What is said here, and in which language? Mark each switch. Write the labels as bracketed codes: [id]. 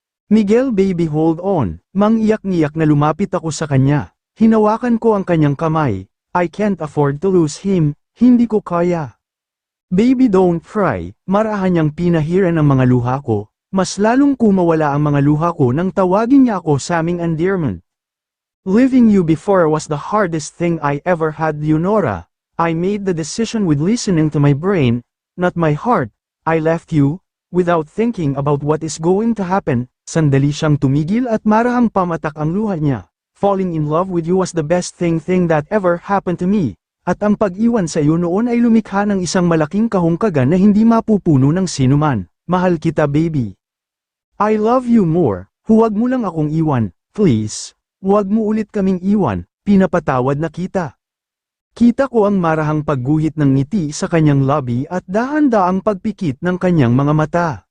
[tl] Miguel [en] baby hold on, [tl] mangiyak-ngiyak na lumapit ako sa kanya. Hinawakan ko ang kanyang kamay, [en] I can't afford to lose him, [tl] hindi ko kaya. [en] Baby don't cry, [tl] marahan niyang pinahiran ang mga luha ko, mas lalong kumawala ang mga luha ko nang tawagin niya ako sa aming endearment. [en] Leaving you before was the hardest thing I ever had, Leonora. I made the decision with listening to my brain, not my heart. I left you, without thinking about what is going to happen. [tl] Sandali siyang tumigil at marahang pamatak ang luha niya. [en] Falling in love with you was the best thing that ever happened to me. [tl] At ang pag-iwan sa iyo noon ay lumikha ng isang malaking kahungkagan na hindi mapupuno ng sinuman. Mahal kita baby. [en] I love you more, [tl] huwag mo lang akong iwan, please. Huwag mo ulit kaming iwan, pinapatawad na kita. Kita ko ang marahang pagguhit ng ngiti sa kanyang labi at dahan-daang pagpikit ng kanyang mga mata.